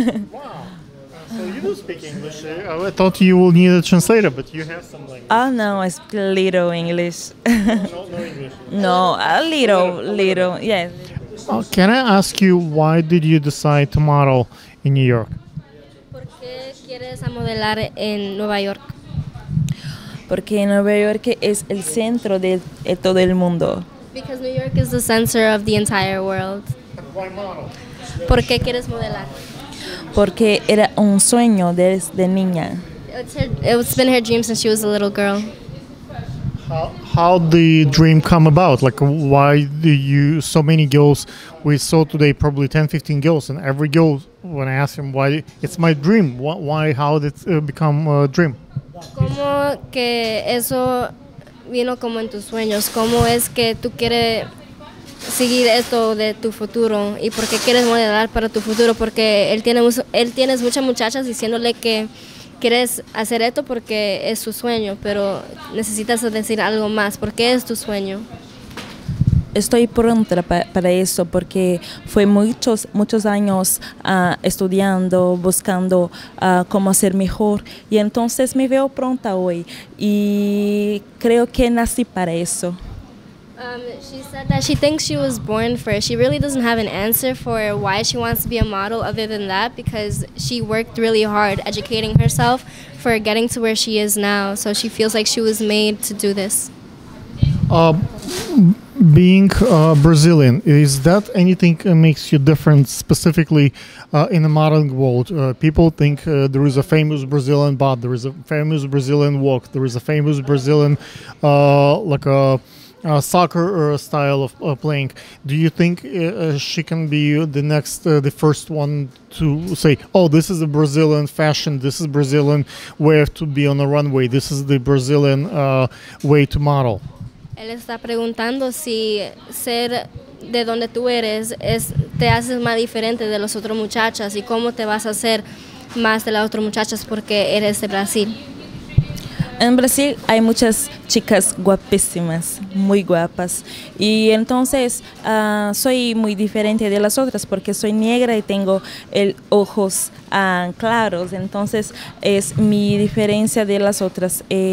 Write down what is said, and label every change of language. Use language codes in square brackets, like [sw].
[en] Wow. So you do speak English. I thought you will need a translator, but you have some language. Oh no, I speak a little English. No English. No, a little. Yes. Can I ask you why did you decide to model in New York? [es] ¿Por qué quieres a modelar en Nueva York? Porque Nueva York es el centro de todo el mundo. [en] Because New York is the center of the entire world. Why model? [es] ¿Por qué quieres modelar? Porque era un sueño desde niña. [en] It's been her dream since she was a little girl. How the dream come about? Like why do you so many girls we saw today probably 10-15 girls, and every girl when I ask them why it's my dream, why how did it become a dream? [es] ¿Cómo que eso vino como en tus sueños? ¿Cómo es que tú quieres seguir esto de tu futuro? ¿Y por qué quieres modelar para tu futuro? Porque él tiene muchas muchachas diciéndole que quieres hacer esto porque es su sueño, pero necesitas decir algo más. ¿Por qué es tu sueño? Estoy pronta para eso porque fue muchos años estudiando, buscando cómo ser mejor, y entonces me veo pronta hoy y creo que nací para eso. [en] She said that she thinks she was born for it. She really doesn't have an answer for why she wants to be a model other than that, because she worked really hard educating herself for getting to where she is now. So she feels like she was made to do this. Being Brazilian, is that anything makes you different specifically in the modeling world? People think there is a famous Brazilian butt, there is a famous Brazilian walk, there is a famous Brazilian like a soccer style of playing. Do you think she can be the next, the first one to say, oh, this is a Brazilian fashion, this is Brazilian way to be on a runway, this is the Brazilian way to model? [es] Él está preguntando si ser de donde tú eres te haces más diferente de las otras muchachas, y cómo te vas a hacer más de las otras muchachas porque eres de Brasil. En Brasil hay muchas chicas guapísimas, muy guapas, y entonces soy muy diferente de las otras porque soy negra y tengo ojos claros, entonces es mi diferencia de las otras.